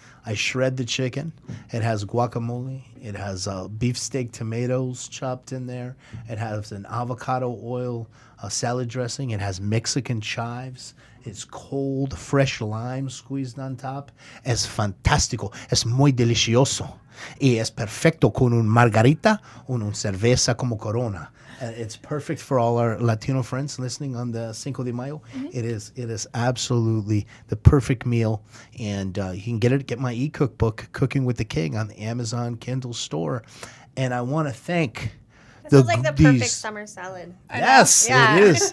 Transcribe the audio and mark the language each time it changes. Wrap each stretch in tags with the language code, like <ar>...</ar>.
<en>I shred the chicken. It has guacamole. It has beefsteak tomatoes chopped in there. It has an avocado oil salad dressing. It has Mexican chives. It's cold, fresh lime squeezed on top.</en> <es>Es fantástico. Es muy delicioso. Y es perfecto con un margarita o una cerveza como Corona.</es> <en>It's perfect for all our Latino friends listening on the Cinco de Mayo. Mm-hmm. It is absolutely the perfect meal, and you can get my e-cookbook, Cooking with the King, on the Amazon Kindle store. And I want to thank. This is like the perfect summer salad. Yes, it is.</en>